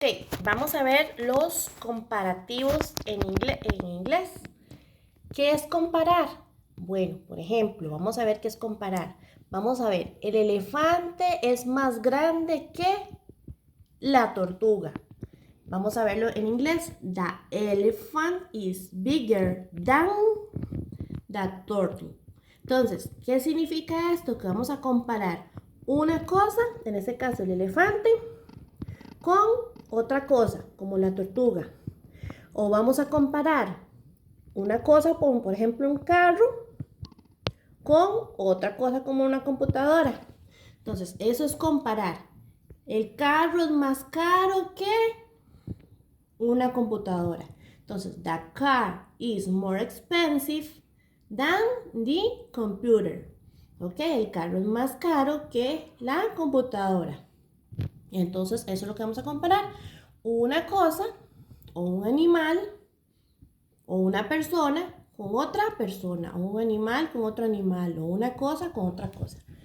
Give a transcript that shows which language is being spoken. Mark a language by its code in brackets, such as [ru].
[es] Ok, vamos a ver los comparativos en inglés. ¿Qué es comparar? Bueno, por ejemplo, vamos a ver qué es comparar. Vamos a ver, el elefante es más grande que la tortuga. Vamos a verlo en inglés. [en] The elephant is bigger than the turtle. [es] Entonces, ¿qué significa esto? Que vamos a comparar una cosa, en este caso el elefante, con otra cosa, como la tortuga. O vamos a comparar una cosa como por ejemplo un carro con otra cosa como una computadora. Entonces, eso es comparar. El carro es más caro que una computadora. [en] Entonces, the car is more expensive than the computer. [es] Ok, el carro es más caro que la computadora. Entonces, eso es lo que vamos a comparar. Una cosa o un animal o una persona con otra persona, o un animal con otro animal, o una cosa con otra cosa.